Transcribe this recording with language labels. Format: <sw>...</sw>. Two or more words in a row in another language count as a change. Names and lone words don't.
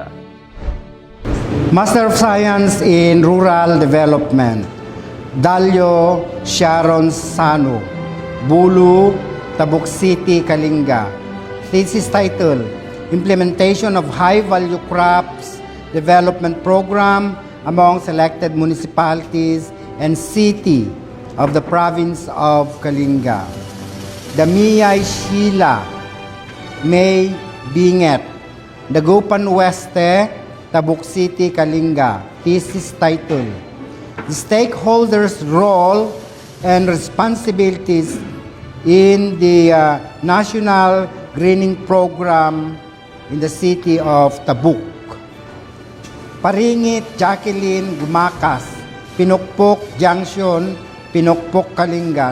<en>Master of Science in Rural Development, Dalio Sharon Sano, Bulu, Tabuk City, Kalinga. Thesis title, Implementation of High-Value Crops Development Program among selected municipalities and city of the province of Kalinga. Damiyay Sheila, May Binget, Dagupan Weste, Tabuk City, Kalinga. Thesis title, The Stakeholders' Role and Responsibilities in the National Greening Program in the city of Tabuk. Paringit Jacqueline Gumakas, Pinukpok Junction, Pinukpok, Kalinga.</en>